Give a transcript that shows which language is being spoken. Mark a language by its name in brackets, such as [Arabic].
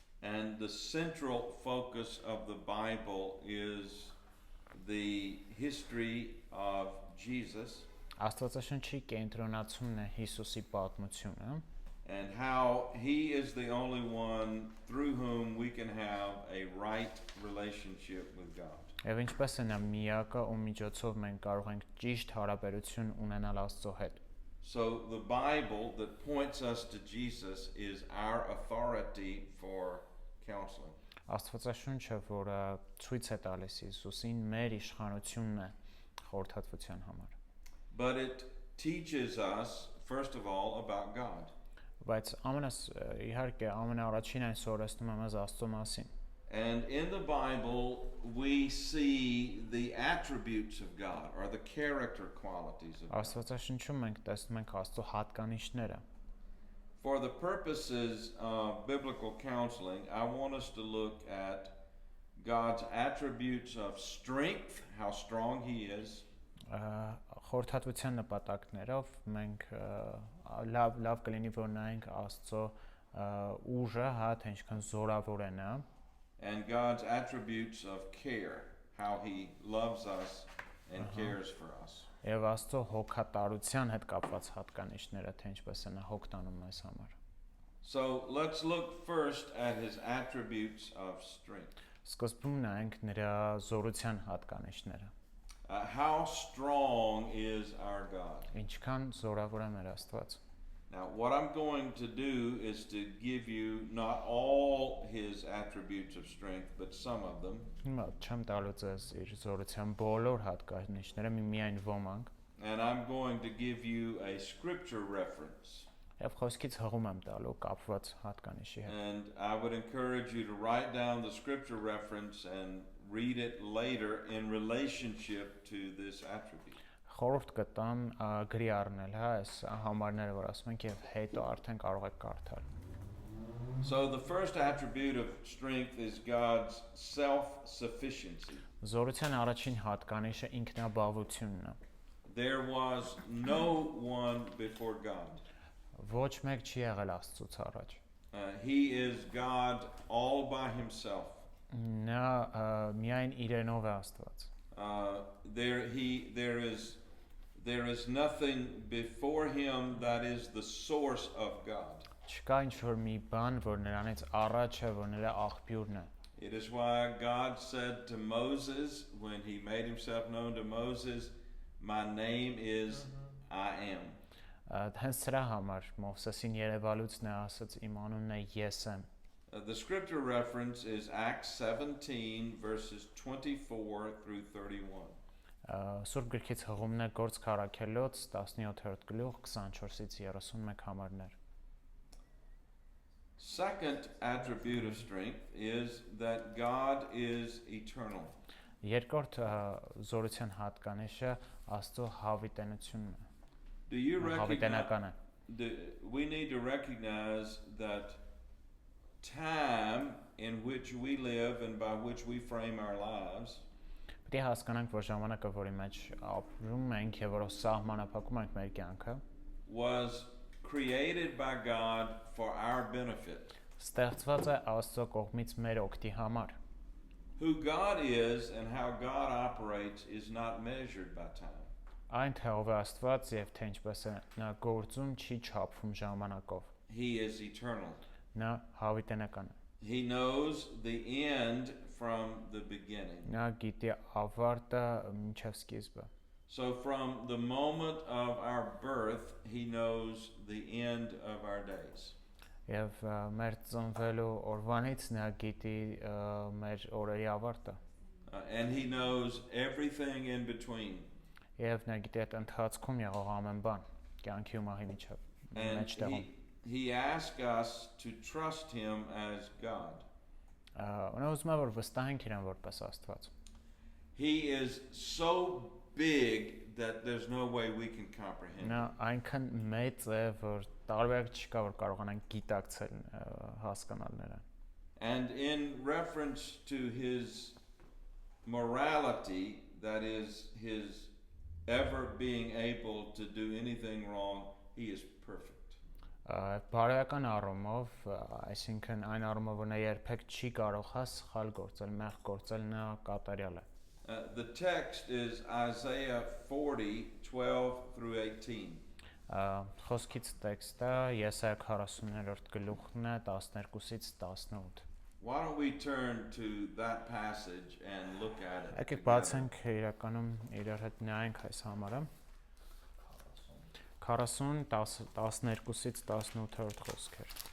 [English] And the central focus of the Bible is the history of Jesus [Armenian] Աստվածաշնչի կենտրոնացումն է Հիսուսի պատմությունը [English] and how he is the only one through whom we can have a right relationship with God. [Armenian] Եվ ինչպես է նա միակը, ում միջոցով մենք կարող ենք ճիշտ հարաբերություն ունենալ Աստծո հետ։ [English] So the Bible that points us to Jesus is our authority for counseling. [Armenian] Աստվածաշունչը, որը ցույց է տալիս Հիսուսին, մեր իշխանությունն է խորհրդատվության համար։ [English] But it teaches us first of all about God. [Armenian] Բայց իհարկե ամենաառաջին այն սովորեցնում է մեզ Աստծո մասին։ [English] And in the Bible we see the attributes of God or the character qualities of God. [Armenian] Աստվածաշնչում մենք տեսնում ենք Աստծո հատկանիշները։ [English] For the purposes of biblical counseling, I want us to look at God's attributes of strength, how strong he is. [Armenian] Խորհրդատվության նպատակներով մենք լավ կլինի որ նայենք Աստծո ուժը, հա, թե ինչքան զորավոր է նա։ [English] And God's attributes of care, how he loves us and cares for us. [Armenian] Եվ Աստծո հոգատարության հետ կապված հատկանիշները, թե ինչպես է նա հոգ տանում մեզ համար։ [English] So let's look first at his attributes of strength. [Armenian] Սկզբում նայենք նրա զորության հատկանիշները։ [English] How strong is our God? [Armenian] Ինչքան զորավոր է մեր Աստված։ [English] Now, what I'm going to do is to give you not all his attributes of strength, but some of them. [Armenian] Հիմա չեմ տալու ձեզ իր զորության բոլոր հատկանիշները, միայն ոմանք։ [English] And I'm going to give you a scripture reference. [Armenian] Եվ խոսքից հղում եմ տալու կապված հատկանիշի հետ։ [English] And I would encourage you to write down the scripture reference and read it later in relationship to this attribute. [Armenian] Խորհուրդ կտամ գրի առնել, հա, այս համարները, որ ասում ենք եւ հետո արդեն կարող եք կարդալ։ [English] So the first attribute of strength is God's self-sufficiency. [Armenian] Զորության առաջին հատկանիշը ինքնաբավությունն է։ [English] There was no one before God. [Armenian] Ոչ մեկ չի եղել Աստծուց առաջ։ [English] He is God all by himself. [Armenian] Նա միայն իրենով է Աստված։ [English] There is nothing before him that is the source of God. [Armenian] Չկա ինչ-որ մի բան, որ նրանից առաջ է, որ նրա աղբյուրն է։ [English] It is why God said to Moses when he made himself known to Moses, "My name is I am." [Armenian] Հենց սրա համար Մովսեսին երևալուց նա ասաց իմ անունն է Ես եմ։ [English] The scripture reference is Acts 17 verses 24 through 31. [Armenian] Սուրբ գրքից հղումն է Գործք առաքելոց 17-րդ գլուխ 24-ից 31 համարներ։ [English] Second attribute of strength is that God is eternal. [Armenian] Երկրորդ զորության հատկանիշը Աստծո հավիտենությունն է։ [English] Do you [Armenian] Հավիտենական [English] recognize? [Armenian] է։ [English] We need to recognize that time in which we live and by which we frame our lives [Armenian] Պետք է հասկանանք, որ ժամանակը, որի մեջ ապրում ենք եւ որով սահմանափակում ենք մեր կյանքը, [English] was created by God for our benefit. [Armenian] Ստեղծված է Աստծո կողմից մեր օգտի համար։ [English] Who God is and how God operates is not measured by time. [Armenian] Այն թե ով է Աստված եւ թե ինչպես է նա գործում չի չափվում ժամանակով։ [English] He is eternal. [Armenian] Նա հավիտենական է։ [English] He knows the end from the beginning. [Armenian] Նա գիտի ավարտը մինչև սկիզբը։ [English] So from the moment of our birth, he knows the end of our days. [Armenian] Եվ մեր ծնվելու օրվանից նա գիտի մեր օրերի ավարտը։ [English] And he knows everything in between. [Armenian] Եվ նա գիտի այդ ընթացքում եղող ամեն բան, կյանքի ու մահի միջև [English] And [Armenian] մեջտեղում։ [English] he asks us to trust him as God. [Armenian] Նա ուզում է որ վստահենք իրեն որպես Աստված։ [English] He is so big that there's no way we can comprehend. [Armenian] Նա այնքան մեծ է, որ տարբերակ չկա, որ կարողանանք գիտակցել հասկանալ նրան։ [English] And in reference to his morality, that is his ever being able to do anything wrong, he is perfect. [Armenian] Բարոյական առումով, այսինքն այն առումով, որ նա երբեք չի կարող սխալ գործել, մեղք գործել, նա կատարյալ է։ [English] The text is Isaiah 40:12 through 18. [Armenian] Խոսքից տեքստը Եսայա 40-րդ գլուխն է 12-ից 18։ [English] Why don't we turn to that passage and look at it? [Armenian] Եկեք բացենք իրականում իրար հետ նայենք այս համարը։ 40 12-ից 18-րդ խոսքեր։